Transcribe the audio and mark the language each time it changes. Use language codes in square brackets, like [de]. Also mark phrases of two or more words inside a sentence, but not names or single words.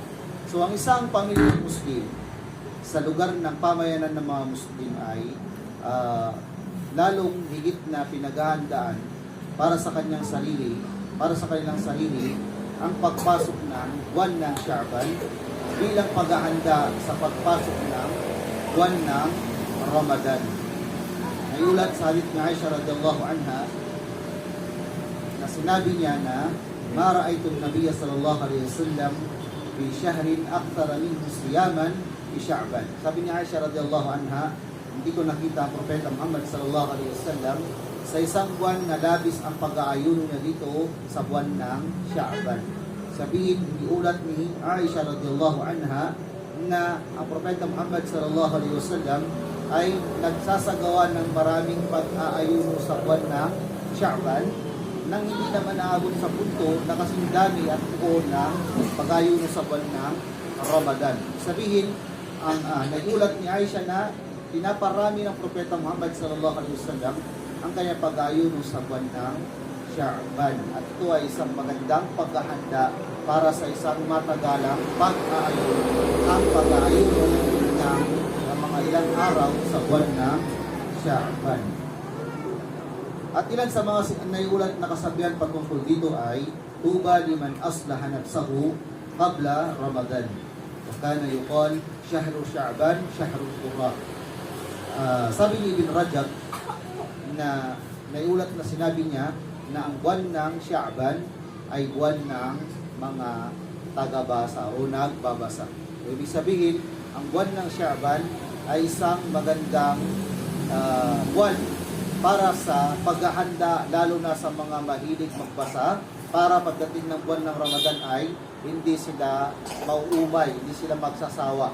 [tl] So ang isang pamilyang Muslim sa lugar ng pamayanan ng mga Muslim ay lalong higit na pinaghahandaan para sa kanyang sarili, para sa kanilang sarili, ang pagpasok ng buwan ng Sha'ban bilang paghahanda sa pagpasok ng buwan ng Ramadan. Naiulat sa hadith ni Aisha [ar] رضي الله عنها [tl] na sinabi niya na [ar] ما رأيت النبي صلى الله عليه وسلم في شهر أكثر منه صياما في شعبان. [tl] Sabi ni Aisha [ar] رضي الله عنها, [tl] hindi ko nakita ang Propeta Muhammad [ar] صلى الله عليه وسلم [tl] sa isang buwan na labis ang pag-aayuno niya dito sa buwan ng Sha'ban. Sabihin, iulat ni Aisha [ar] رضي الله عنها [tl] na ang Propeta Muhammad [ar] صلى الله عليه وسلم [tl] ay nagsasagawa ng maraming pag-aayuno sa buwan ng Sha'ban nang hindi naman naabot sa punto na kasing dami at buo ng pag-aayuno sa buwan ng Ramadan. Sabihin, ang nagulat ni Aisha na pinaparami ng Propeta Muhammad [ar] صلى الله عليه وسلم [tl] ang kanyang pag-aayuno sa buwan ng Sha'ban. At ito ay isang magandang paghahanda para sa isang matagalang pag-aayuno. Ang pag-aayuno ng mga ilang araw sa buwan ng Sha'ban. At ilan sa mga naiulat na kasabihan patungkol dito ay [ar] طوبى لمن أصلح نفسه قبل رمضان. وكان يقال شهر شعبان شهر القراء. [tl] Sabi ni Ibn Rajab na naiulat na sinabi niya na ang buwan ng Sha'ban ay buwan ng mga tagabasa o nagbabasa. Ibig sabihin, ang buwan ng Sha'ban ay isang magandang buwan para sa paghahanda, lalo na sa mga mahilig magbasa, para pagdating ng buwan ng Ramadan ay hindi sila mauumay, hindi sila magsasawa.